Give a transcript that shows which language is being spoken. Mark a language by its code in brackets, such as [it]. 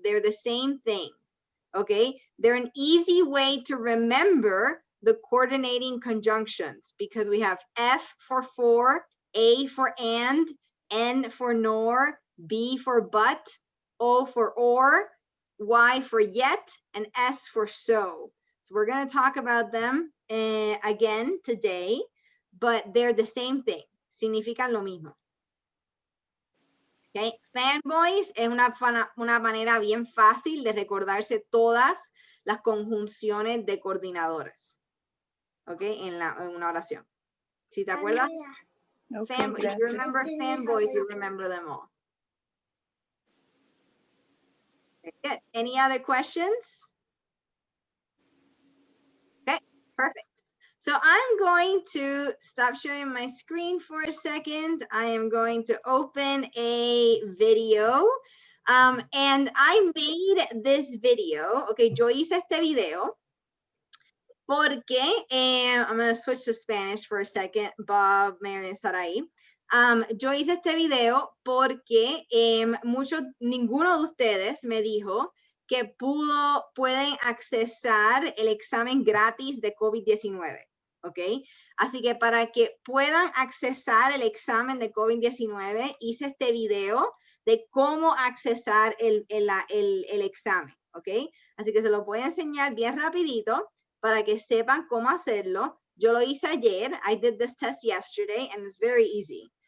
[en] They're the same thing, okay? They're an easy way to remember the coordinating conjunctions because we have F for, A for and, N for nor, B for but, O for or, Y for yet, and S for so. So we're going to talk about them again today, but they're the same thing. [es] Significan lo mismo. Okay. Fanboys es una manera bien fácil de recordarse todas las conjunciones de coordinadores. Okay, en una oración. Si te acuerdas, Okay, [en] if you remember fanboys, you remember them all. Very good. Any other questions? Okay, perfect. So I'm going to stop sharing my screen for a second. I am going to open a video. And I made this video. Okay, [es] yo hice este video porque, [en] I'm going to switch to Spanish for a second. [es] Bob, Mary, estar ahí. Yo hice este video porque ninguno de ustedes me dijo que pueden accesar el examen gratis de COVID-19. ¿Ok? Así que para que puedan accesar el examen de COVID-19, hice este video de cómo accesar el examen. ¿Ok? Así que se lo voy a enseñar bien rapidito para que sepan cómo hacerlo. Yo lo hice ayer. [en] I did this test yesterday and it's very easy.